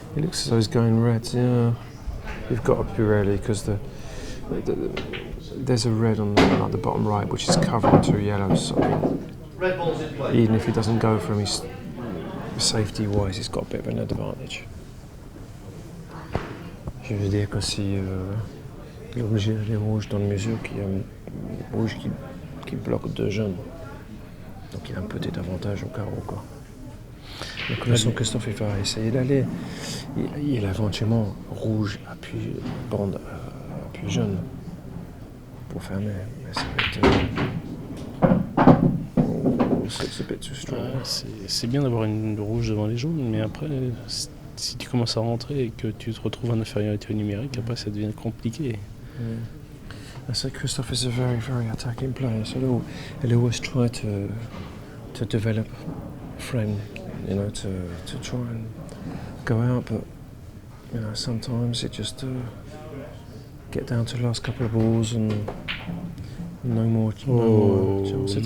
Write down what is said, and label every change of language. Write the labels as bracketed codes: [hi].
[en] It looks as though he's going red, yeah. You've got to be ready because there's a red on the bottom right which is covering 2 yellows. So, Red ball's in play. even if he doesn't go for him, he's, safety-wise, he's got a bit of an advantage. [fr] Je veux dire que si il est obligé d'aller rouge dans la mesure qu'il y a un rouge qui bloque 2 jaunes. Donc il a un petit avantage au carreau, quoi. Donc là, son Christophe, il va essayer d'aller. Il a éventuellement rouge, appui, bande, appui jaune pour fermer. Mais ça va être. C'est [en] a bit too strong. [fr] C'est bien d'avoir une rouge devant les jaunes, mais après, si tu commences à rentrer et que tu te retrouves en infériorité numérique, après ça devient compliqué. [en] I said Christophe is a very, very attacking player, so he'll always try to develop a frame, you know, to try and go out, but you know, sometimes it just get down to the last couple of balls and no more chances.